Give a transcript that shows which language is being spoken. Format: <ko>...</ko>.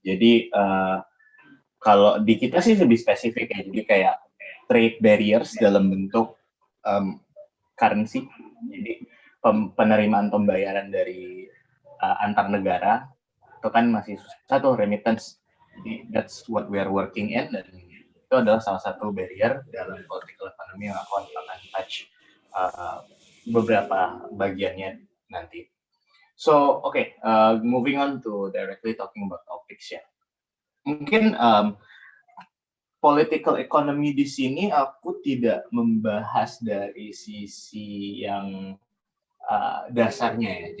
<id>Jadi kalau di kita sih lebih spesifik ya, jadi kayak trade barriers dalam bentuk currency, jadi penerimaan pembayaran dari antar negara itu kan masih satu remittance. Jadi</id> <en>that's what we are working in,</en> <id>dan itu adalah salah satu barrier dalam political economy yang akan touch beberapa bagiannya nanti.</id> <en>So moving on to directly talking about topics ya.</en> <id>Mungkin political economy di sini aku tidak membahas dari sisi yang dasarnya ya.</id>